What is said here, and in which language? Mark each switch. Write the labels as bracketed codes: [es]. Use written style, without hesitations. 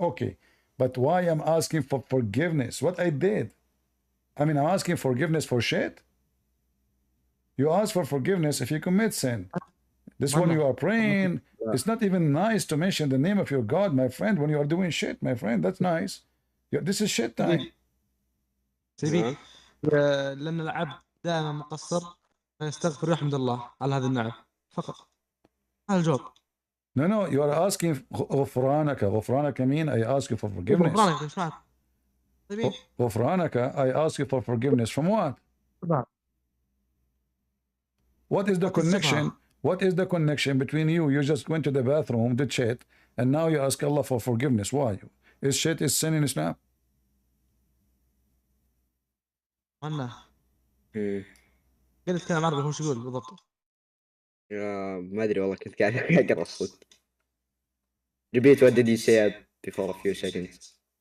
[en] Okay, but why I'm asking for forgiveness? What I did? I mean, I'm asking forgiveness for shit. You ask for forgiveness if you commit sin. This one you are praying. It's not even nice to mention the name of your God, my friend, when you are doing shit, my friend. That's nice. This is shit time. [ar] سيبي لأن العبد دائما مقصر فيستغفر ويحمد الله على هذه النعم فقط. هذا الجواب. [en] No, you are asking [ar] غفرانك [en] mean I ask you for forgiveness. [ar] غفرانك ايش معنى؟ غفرانك [en] I ask you for forgiveness from what? What is the connection? What is the connection between you? You just went to the bathroom, did shit, and now you ask Allah for forgiveness. Why? Is shit is sin in Islam? [ar] أنا قلت كلام عربي هو شو يقول بالضبط؟ ما أدري والله كنت قاعد أقرأ الصوت. [en] Repeat what did you say before a few seconds?